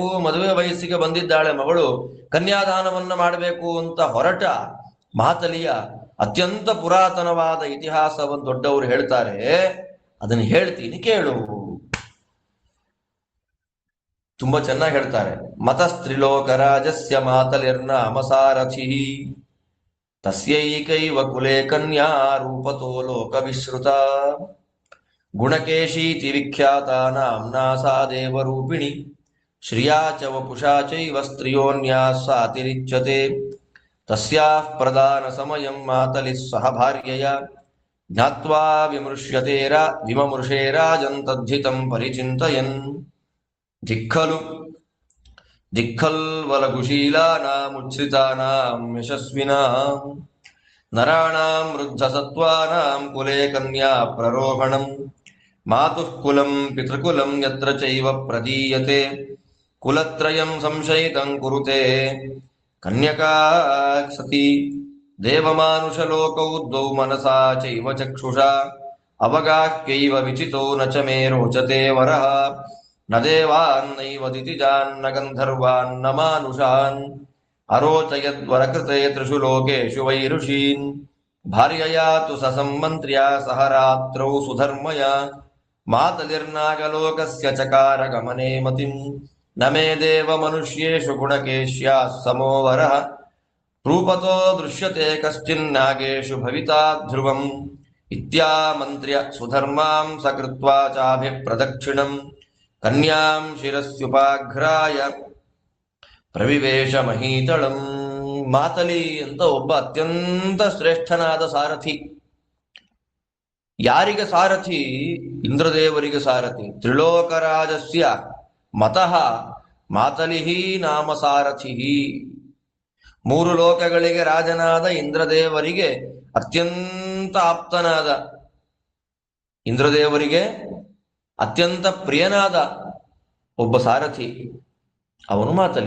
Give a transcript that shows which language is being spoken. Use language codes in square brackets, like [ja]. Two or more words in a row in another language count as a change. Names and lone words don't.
[kn] ಮದುವೆ ವಯಸ್ಸಿಗೆ ಬಂದಿದ್ದಾಳೆ ಮಗಳು, ಕನ್ಯಾದಾನವನ್ನ ಮಾಡಬೇಕು ಅಂತ ಹೊರಟ ಮಾತಲಿಯ ಅತ್ಯಂತ ಪುರಾತನವಾದ ಇತಿಹಾಸವನ್ನು ದೊಡ್ಡವರು ಹೇಳ್ತಾರೆ. ಅದನ್ನು ಹೇಳ್ತೀನಿ ಕೇಳು. ತುಂಬಾ ಚೆನ್ನಾಗಿ ಹೇಳ್ತಾರೆ. [sa] ಮತಸ್ತ್ರಿಲೋಕರಾಜಸ್ಯ ಮಾತಲಿರ್ನಾಮ ಸಾರಥಿ, ತಸ್ಯೈಕೈವ ಕುಲೇ ಕನ್ಯಾ ರೂಪತೋ ಲೋಕ ವಿಶ್ರುತ, ಗುಣಕೇಶೀತಿ ವಿಖ್ಯಾತ ನಾಮ್ನಾ ಸಾ ದೇವರೂಪಿಣಿ, ಶ್ರಿಯಾ ಚ ವಪುಷಾ ಚೈವ ಸ್ತ್ರಿಯೋನ್ಯಾ ಸಾತಿರಿಚ್ಯತೆ, ತಸ್ಯಾಃ ಪ್ರದಾನ ಸಮಯಂ ಮಾತಲಿಃ ಸಹ ಭಾರ್ಯಯ, ಜ್ಞಾತ್ವಾ ವಿಮಮೃಷೇ ರಾಜನ್ ತದ್ಧಿತಂ ಪರಿಚಿಂತಯನ್, ದಿಕ್ಕಲ್ವಲಗುಶೀಲಾನಾಂ ಉಚ್ಛ್ರಿತಾನಾಂ ಯಶಸ್ವಿನಾಂ, ನರಾಣಾಂ ವೃದ್ಧಸತ್ವಾನಾಂ ಕುಲೇ ಕನ್ಯಾ ಪ್ರರೋಹಣಂ, ಮಾತುಃ ಕುಲಂ ಪಿತೃಕುಲಂ ಯತ್ರ ಚೈವ ಪ್ರದೀಯತೆ, ಕುಲತ್ರಯಂ ಸಂಶಯಿತಂ ಕುರುತೆ ಕನ್ಯಕಾ ಸತಿ, ದೇವಮಾನುಷಲೋಕೌ ದ್ವೌ ಮನಸಾ ಚೈವ ಚಕ್ಷುಷಾ, ಅವಗಾಹ್ಯೈವ ವಿಚಿತೋ ನ ಚ ಮೇ ರೋಚತೆ ವರಃ, ನ ದೇವಾನ್ ನೈವ ದಿತಿಜಾನ್ ನ ಗಂಧರ್ವಾನ್ ನ ಮಾನುಷಾನ್, ಅರೋಚಯದ್ವರಕೃತೆ ತ್ರಿಷು ಲೋಕೇಷು ವೈರುಷೀನ್, ಭಾರ್ಯಯಾ ತು ಸಸಂಮಂತ್ರ್ಯಾ ಸಹ ರಾತ್ರೌ ಸುಧರ್ಮಯ, ಮಾತಲಿರ್ನಾಗಲೋಕಸ್ಯ ಚಕಾರ ಗಮನೆ ಮತಿಂ, ನ ಮೇ ದೇವ ಮನುಷ್ಯೇಷು ಗುಣಕೇಶ್ಯಾಃ ಸಮೋ ವರಃ, ರೂಪತೋ ದೃಶ್ಯತೆ ಕಶ್ಚಿನ್ನಾಗೇಷು ಭವಿತಾ ಧ್ರುವಂ, ಇತ್ಯಾಮಂತ್ರ್ಯ ಸುಧರ್ಮಾಂ ಸಕೃತ್ವಾ ಚಾಭಿಪ್ರದಕ್ಷಿಣಂ, ಕನ್ಯಾಂ ಶಿರಸ್ಯುಪಾಘ್ರಾಯ ಪ್ರವಿವೇಶ ಮಹೀತಳಂ. [kn] ಮಾತಲಿ ಅಂತ ಒಬ್ಬ ಅತ್ಯಂತ ಶ್ರೇಷ್ಠನಾದ ಸಾರಥಿ. ಯಾರಿಗೆ ಸಾರಥಿ? ಇಂದ್ರದೇವರಿಗೆ ಸಾರಥಿ. [sa] ತ್ರಿಲೋಕರಾಜಸ್ಯ ಮತಃ ಮಾತಲಿಹಿ ನಾಮ ಸಾರಥಿ. [kn] ಮೂರು ಲೋಕಗಳಿಗೆ ರಾಜನಾದ ಇಂದ್ರದೇವರಿಗೆ ಅತ್ಯಂತ ಆಪ್ತನಾದ, ಇಂದ್ರದೇವರಿಗೆ ಅತ್ಯಂತ ಪ್ರಿಯನಾದ ಒಬ್ಬ ಸಾರಥಿ, ಅವನು ಮಾತಲಿ.